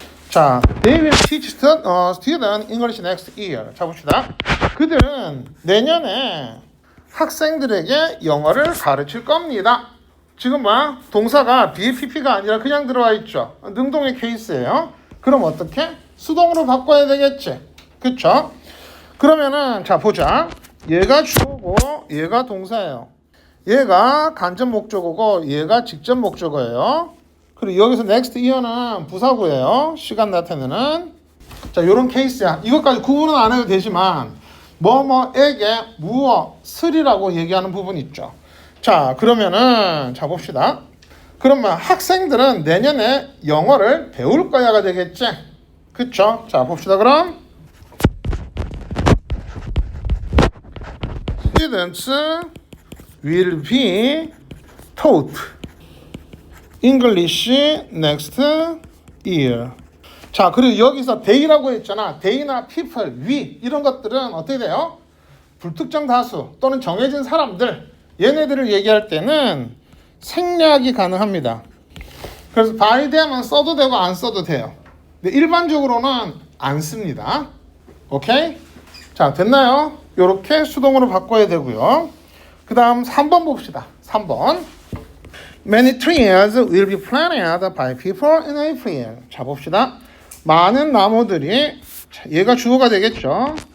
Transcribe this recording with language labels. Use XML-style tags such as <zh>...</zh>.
<en>자, they will teach student English next year.</en> <ko>자, 봅시다. 그들은 내년에 학생들에게 영어를 가르칠 겁니다. 지금 봐. 동사가 BPP가 아니라 그냥 들어와 있죠. 능동의 케이스예요. 그럼 어떻게? 수동으로 바꿔야 되겠지. 그쵸? 그러면은 자, 보자. 얘가 주어고 얘가 동사예요. 얘가 간접 목적어고 얘가 직접 목적어예요. 그리고 여기서 next year는 부사구예요. 시간 나타내는. 자, 요런 케이스야. 이것까지 구분은 안 해도 되지만 뭐뭐에게 무엇을이라고 얘기하는 부분 있죠. 자, 그러면은 자 봅시다. 그러면 학생들은 내년에 영어를 배울 거야가 되겠지. 그쵸? 자, 봅시다. 그럼</ko> <en>students will be taught English next year.</en> <ko>자, 그리고 여기서 they라고 했잖아. they나 people, we 이런 것들은 어떻게 돼요? 불특정 다수 또는 정해진 사람들 얘네들을 얘기할 때는 생략이 가능합니다. 그래서</ko> <en>by them</en> <ko>은 써도 되고 안 써도 돼요. 근데 일반적으로는 안 씁니다. 오케이? 자, 됐나요? 요렇게 수동으로 바꿔야 되고요. 그 다음 3번 봅시다. 3번.</ko> <en>Many trees will be planted by people in April.</en> <ko>자, 봅시다. 많은 나무들이 얘가 주어가 되겠죠.</ko>